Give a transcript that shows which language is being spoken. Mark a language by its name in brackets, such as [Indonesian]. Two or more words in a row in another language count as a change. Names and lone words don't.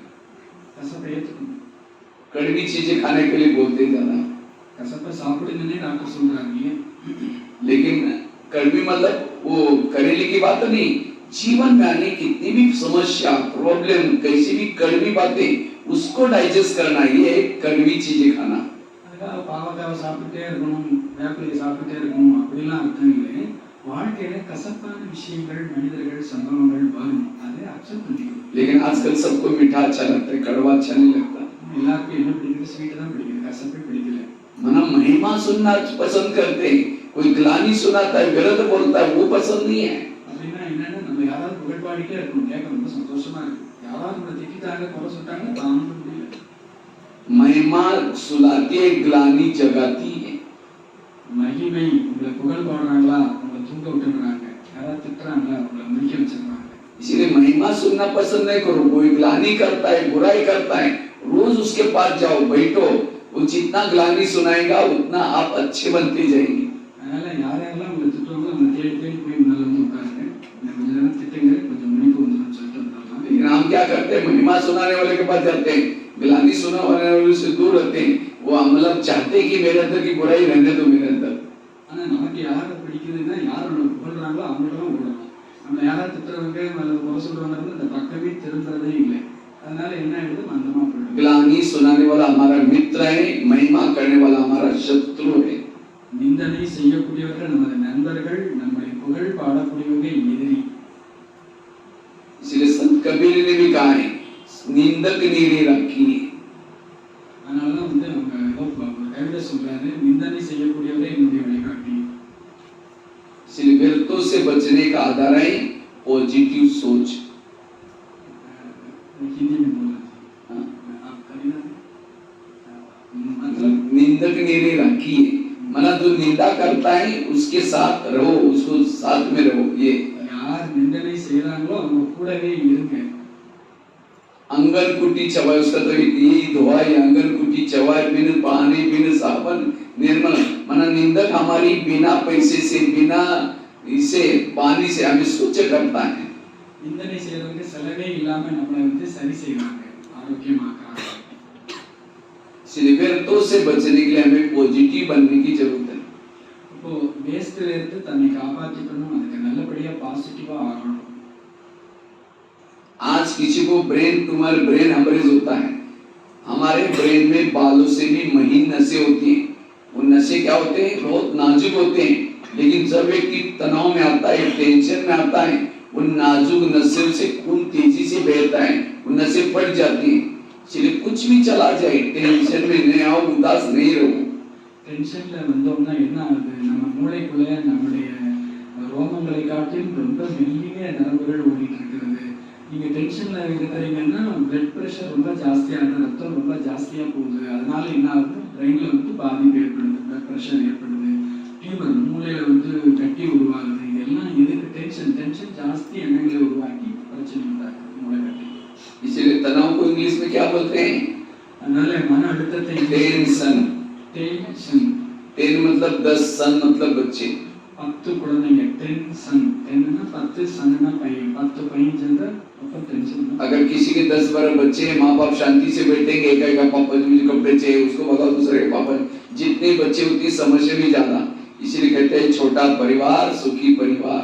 [Tamil] கசப்பை ஏற்றுக்கணும். [Hindi] कड़वी चीजें खाने के लिए बोलते हैं ज्यादा, [Tamil] கசப்பை சாப்பிடுங்கன்னே டாக்டர் சொல்றாங்க. [Hindi] लेकिन कड़वी मतलब वो करेले की बात नहीं, जीवन में आने कितनी भी समस्या, प्रॉब्लम, कैसी भी कड़वी बातें उसको डाइजेस्ट करना, ये एक कड़वी चीजें खाना। [Tamil] அதுக்காக பாவக்காவை சாப்பிட்டுட்டே இருக்கணும், வேப்பிலையை சாப்பிட்டுட்டே இருக்கணும் அப்படிலாம் அர்த்தம் இல்லை. வாழ்க்கையில கசப்பான விஷயங்கள், மனிதர்கள், சம்பவங்கள் வரும், அதை அக்செப்ட் பண்ணிக்கணும். [Hindi] लेकिन आजकल सबको मीठा अच्छा लगता है, कड़वा अच्छा नहीं लगता। [Tamil] எல்லாருக்கும் என்ன பிடிக்குது? ஸ்வீட் தான் பிடிக்குது, கசப்பே பிடிக்கல. [Hindi] मना महिमा सुनना पसंद करते हैं, कोई ग्लानी सुनाता है, गलत बोलता है, वो पसंद नहीं है। [Tamil] அப்படின்னா என்னன்னா நம்ம யாராவது புகழ்பாடிட்டே இருக்கணும், கேட்க ரொம்ப சந்தோஷமா இருக்கு. யாராவது நம்மளை திட்டாங்க, குறை சொல்லிட்டாங்க, தாங்க முடியல. [Hindi] महिमा सुलाती है, ग्लानी जगाती है। [Tamil] மகிமை உங்களை புகழ் பாடுறாங்களா, உங்களை தூங்க விட்டுறாங்க, யாராவது திட்டுறாங்களா, உங்களை முடிக்க வச்சிருக்காங்க. [Hindi] इसीलिए महिमा सुनना पसंद नहीं करो। कोई ग्लानि करता है, बुराई करता है, रोज उसके पास जाओ, बैठो, वो जितना ग्लानि सुनाएगा उतना आप अच्छे बनते जाएंगे। [Tamil] அதனால யாரெல்லாம் உங்களை திட்டுவாங்களோ அவங்க தேடி தேடி போய் முன்னால வந்து உட்காருங்க, கொஞ்ச நேரம் திட்டுங்க, கொஞ்சம் முன்னுக்கு வந்துடும் சொல்லிட்டு வந்துடலாம். [Hindi] लेकिन हम क्या करते हैं, महिमा सुनाने वाले के पास जाते हैं, ग्लानि सुनाने वाले से दूर रहते हैं। वो मतलब चाहते हैं कि मेरे अंदर की बुराई रहने दो मेरे अंदर। [Tamil] ஆனா நமக்கு யாரை பிடிக்குதுன்னா யார் நம்மளை புகழ்றாங்களோ அவங்கள்ட்ட ஓடணும். நம்மளை யாராவது திட்டுறவங்க அல்லது குறை சொல்றவங்க அந்த பக்கமே திரும்புறதே இல்லை. அதனால என்ன ஆயிடுது, மந்தமா போயிடும். [Hindi] ग्लानि सुनाने वाला हमारा मित्र है, महिमा करने वाला हमारा शत्रु है। [Tamil] நிந்தனை செய்யக்கூடியவர்கள் நமது நண்பர்கள், நம்மளை புகழ் பாடக்கூடியவங்க எதிரி. [Hindi] इसलिए संत कबीर ने भी कहा है, निंदक नीरे रखी। [Tamil] அதனாலதான் வந்து அவங்க கவிதை சொல்றாரு, நிந்தனை செய்யக்கூடியவரே என்னுடைய வழிகாட்டி. [Hindi] इसलिए व्यर्थों से बचने का आधार है पॉजिटिव सोच। हिंदी में बोला आप कविता मतलब निंदक नीरे रखी, मना जो निंदा करता है उसके साथ रहो, उसको साथ में रहो। ये [Tamil] யார் நிந்தனை செய்யறாங்களோ அவங்க கூடவே இருங்க. [Hindi] अंगन कुटी चवाई, उसका तो यही दुआ है, अंगन कुटी चवाई, बिन पानी बिन साबन निर्मल। मना निंदक हमारी बिना पैसे से, बिना इसे पानी से हमें स्वच्छ करता है। [Tamil] நிந்தனை செய்யறவங்க செலவே இல்லாம நம்மளை வந்து சரி செய்வாங்க, ஆரோக்கியமாக்குறாங்க. [Hindi] इसलिए व्यर्थों से बचने के लिए हमें पॉजिटिव बनने की जरूरत है। [Tamil] இப்போ வேஸ்ட்ல இருந்து தன்னை காப்பாற்றிக்கணும், அதுக்கு நல்லபடியா பாசிட்டிவா ஆகணும். [Hindi] आज किसी को [English] brain tumor, brain hemorrhage [Hindi] होता है। हमारे ब्रेन में बालों से भी महीन नसें होती हैं। वो नसें क्या होते हैं, बहुत नाजुक होते हैं। लेकिन जब व्यक्ति तनाव में आता है, टेंशन में आता है, उन नाजुक नसों से खून तेजी से बहता है, वो नसें फट जाती हैं। इसलिए कुछ भी चला जाए, टेंशन में नहीं आओ, उदास नहीं रहो। [Tamil] டென்ஷன்ல வந்தோம்னா என்ன ஆகுது, நம்ம மூளைக்குள்ள நம்முடைய ரோமங்களை காட்டிலும் ரொம்ப மெல்லிய நரம்புகள் ஓடிட்டு இருக்கிறது. நீங்க டென்ஷன்ல இருக்கிறீங்கன்னா [English] blood pressure [Tamil] ரொம்ப ஜாஸ்தியாகுது, ரத்தம் ரொம்ப ஜாஸ்தியா போகுது. அதனால என்ன ஆகுது, பிரெயின்ல வந்து பாதிப்பு ஏற்படுது, [English] blood pressure [Tamil] ஏற்படுது, டியூமர் மூளையில வந்து கட்டி உருவாகுது. இதெல்லாம் எதுக்கு, டென்ஷன் ஜாஸ்தி எண்ணங்களை உருவாக்கி பிரச்சனை உண்டாக்குது, மூளை கட்டி. [Hindi] इसलिए तनाव को इंग्लिश में क्या बोलते हैं, [Tamil] அதனால மன அழுத்தத்தை [Hindi] टेंशन। टेंशन 10 मतलब 10, सन मतलब बच्चे। [Tamil] 10 குழந்தைங்க, டென்ஷன், டென்னா 10, சன்னா பையன், 10 பையன் சேர்ந்தா அப்ப டென்ஷன். [Hindi] अगर किसी के 10-12 बच्चे हैं, माँ बाप शांति से बैठेंगे, एक एक पापा मुझे कपड़े चाहिए, उसको भगाओ दूसरे के पापा। जितने बच्चे उतनी समस्या भी ज्यादा। इसलिए कहते हैं छोटा परिवार सुखी परिवार।